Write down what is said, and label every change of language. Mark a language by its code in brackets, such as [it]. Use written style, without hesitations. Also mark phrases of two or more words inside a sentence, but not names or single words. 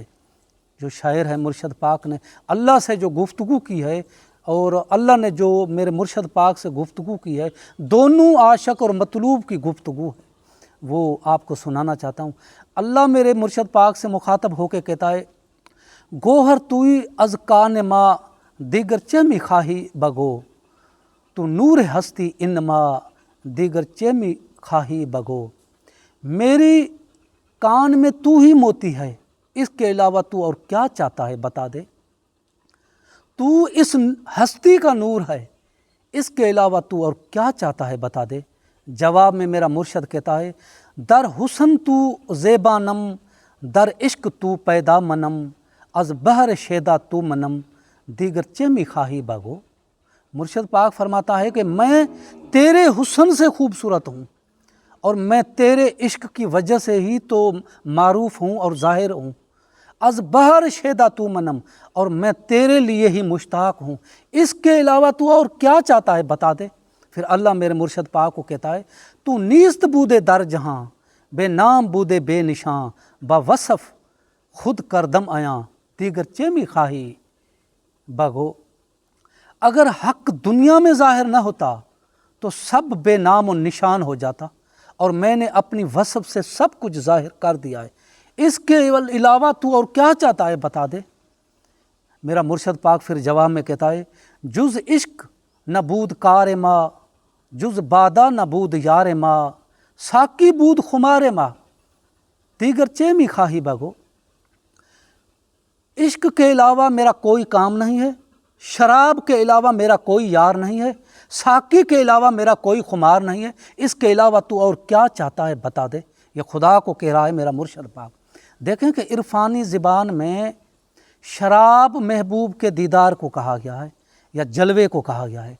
[ur] جو شاعر ہے مرشد پاک نے اللہ سے جو گفتگو کی ہے اور اللہ نے جو میرے مرشد پاک سے گفتگو کی ہے، دونوں عاشق اور مطلوب کی گفتگو ہے، وہ آپ کو سنانا چاہتا ہوں۔ اللہ میرے مرشد پاک سے مخاطب ہو کے کہتا ہے، [fa] گوہر توئی از کان ما دیگر چمی خواہی بگو، تو نور ہستی انما دیگر چمی خواہی بگو۔ [ur] میری کان میں تو ہی موتی ہے، اس کے علاوہ تو اور کیا چاہتا ہے بتا دے۔ تو اس ہستی کا نور ہے، اس کے علاوہ تو اور کیا چاہتا ہے بتا دے۔ جواب میں میرا مرشد کہتا ہے، [fa] در حسن تو زیبانم، در عشق تو پیدا منم، از بحر شیدا تو منم، دیگر چمی خواہی بگو۔ [ur] مرشد پاک فرماتا ہے کہ میں تیرے حسن سے خوبصورت ہوں اور میں تیرے عشق کی وجہ سے ہی تو معروف ہوں اور ظاہر ہوں۔ [fa] از بحر شیدا تو منم، [ur] اور میں تیرے لیے ہی مشتاق ہوں، اس کے علاوہ تو اور کیا چاہتا ہے بتا دے۔ پھر اللہ میرے مرشد پاک کو کہتا ہے، [fa] تو نیست بودے در جہاں، بے نام بودے بے نشاں، با وصف خود کردم آیاں، دیگر چیمی خواہی بگو۔ [ur] اگر حق دنیا میں ظاہر نہ ہوتا تو سب بے نام و نشان ہو جاتا، اور میں نے اپنی وصف سے سب کچھ ظاہر کر دیا ہے، اس کے علاوہ تو اور کیا چاہتا ہے بتا دے۔ میرا مرشد پاک پھر جواب میں کہتا ہے، [fa] جز عشق نہ بود کار ما، جز بادہ نہ بود یار ما، ساقی بود خمار ما، دیگر چیمی خواہی بگو۔ [ur] عشق کے علاوہ میرا کوئی کام نہیں ہے، شراب کے علاوہ میرا کوئی یار نہیں ہے، ساقی کے علاوہ میرا کوئی خمار نہیں ہے، اس کے علاوہ تو اور کیا چاہتا ہے بتا دے۔ یہ خدا کو کہہ رہا ہے میرا مرشد پاک۔ دیکھیں کہ عرفانی زبان میں شراب محبوب کے دیدار کو کہا گیا ہے یا جلوے کو کہا گیا ہے۔